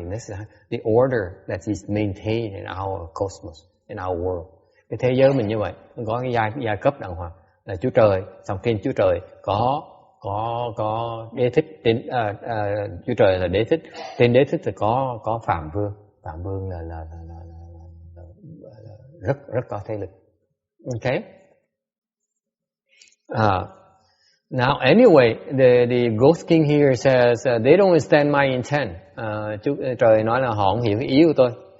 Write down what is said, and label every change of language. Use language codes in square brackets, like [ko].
[en] That's the order that is maintained in our cosmos, in our world. [vi] Cái thế giới mình như vậy, nó có cái giai cấp đàng hoàng là Chúa Trời, xong trên Chúa Trời có Đế Thích, Chúa Trời là Đế Thích, trên Đế Thích thì có Phạm Vương. Phạm Vương là rất có thế lực. [en] Okay. Now anyway, the ghost king here says they don't understand my intent. [vi] Chúa Trời nói là họ không hiểu cái ý của tôi.